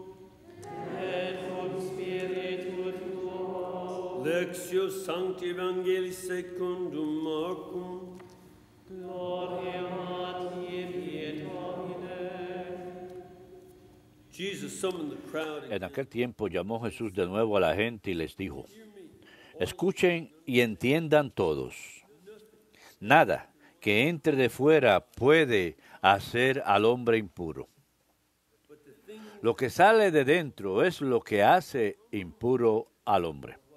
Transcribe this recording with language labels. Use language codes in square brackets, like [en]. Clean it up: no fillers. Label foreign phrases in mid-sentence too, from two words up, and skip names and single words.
[la] Lectio Sancti Evangelii secundum Marcum. [es] Gloria a ti, Domine. [en] Jesus summoned the crowd. [es] En aquel tiempo llamó Jesús de nuevo a la gente y les dijo: escuchen y entiendan todos. Nada que entre de fuera puede hacer al hombre impuro. Lo que sale de dentro es lo que hace impuro al hombre.